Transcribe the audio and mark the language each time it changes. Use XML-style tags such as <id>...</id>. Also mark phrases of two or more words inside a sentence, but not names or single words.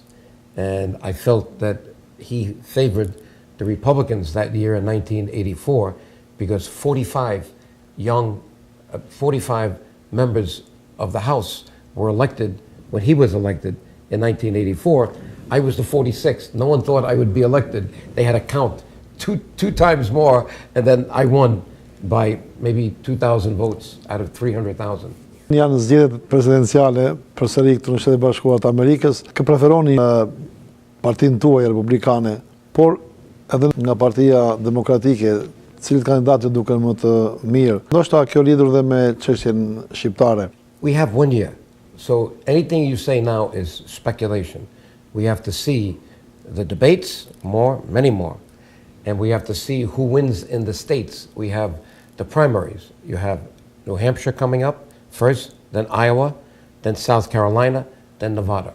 <en>And I felt that he favored the Republicans that year in 1984 because 45 members of the House were elected when he was elected in 1984. I was the 46th. No one thought I would be elected. They had to count two times more, and then I won by maybe 2,000 votes out of 300,000.</en> <sq>Janë zgjedhjet presidenciale përsëri këtu në Shtetet Bashkuara të Amerikës. Kë preferoni partinë tuaj republikane, por edhe nga Partia Demokratike, cilët kandidatë duken më të mirë? Ndoshta kjo lidhur dhe me çështjen shqiptare.</sq> <en>We have 1 year, so anything you say now is speculation. We have to see the debates, many more, and we have to see who wins in the states. We have the primaries. You have New Hampshire coming up first, then Iowa, then South Carolina, then Nevada.</en>